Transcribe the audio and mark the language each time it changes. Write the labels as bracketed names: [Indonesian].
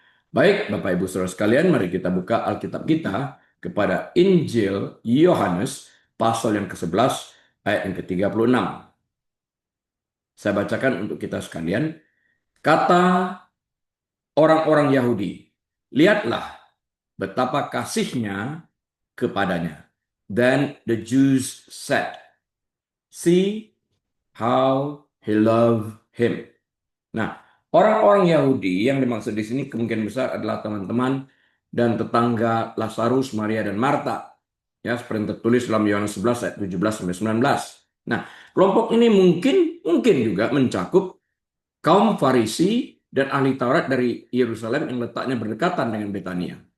[Indonesian] Baik, Bapak Ibu Saudara sekalian, mari kita buka Alkitab kita kepada Injil Yohanes pasal yang ke-11 ayat yang ke-36. Saya bacakan untuk kita sekalian. Kata orang-orang Yahudi, lihatlah betapa kasihnya kepadanya. [English] Then the Jews said, see how he loved him. [Indonesian] Nah, orang-orang Yahudi yang dimaksud di sini kemungkinan besar adalah teman-teman dan tetangga Lazarus, Maria, dan Marta. Ya, seperti yang tertulis dalam Yohanes 11 ayat 17-19. Nah, kelompok ini mungkin juga mencakup kaum Farisi dan ahli Taurat dari Yerusalem yang letaknya berdekatan dengan Betania.